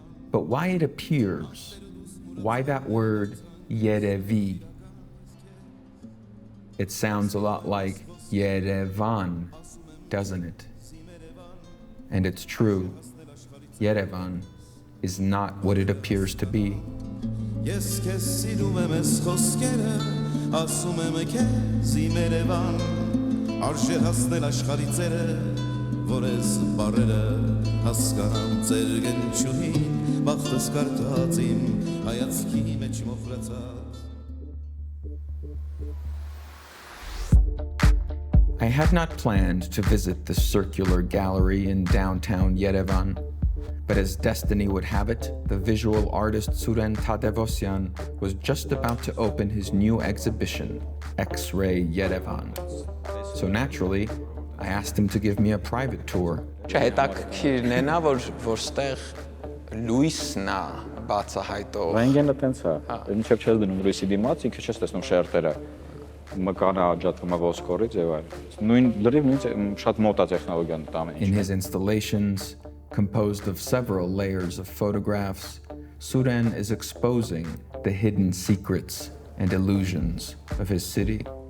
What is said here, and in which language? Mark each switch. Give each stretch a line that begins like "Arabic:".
English: But why it appears? Why that word Yerevi? It sounds a lot like Yerevan, doesn't it? And it's true. Yerevan is not what it appears to be.
Armenian: Ես քեզ սիրում եմ ես խոսքերը ասում եմ քեզ իմ Երևան արժե հասնել աշխարհի ծերը որ ես բարերը հասկանամ ծեր գնչուհին բախտս կարտած իմ հայացքի մեջ մոխրացած
English: I had not planned to visit the circular gallery in downtown Yerevan, but as destiny would have it, the visual artist Suren Tadevosyan was just about to open his new exhibition, X-Ray Yerevan. So naturally, I asked him to give me a private tour.
Armenian: Հետաքրքիրն է նա որ ստեղ լույսն է բացահայտող։ Ռենտգենը տենց է, ինչեւ չես դնում լույսի դիմաց, ինքը չես տեսնում շերտերը։ Մկանը աջակցում է ոսկորից եւ այլն։ Նույն լրիվ շատ մոտ է տեխնոլոգիան տամը։
English: In his installations, composed of several layers of photographs, Suren is exposing the hidden secrets and illusions of his city.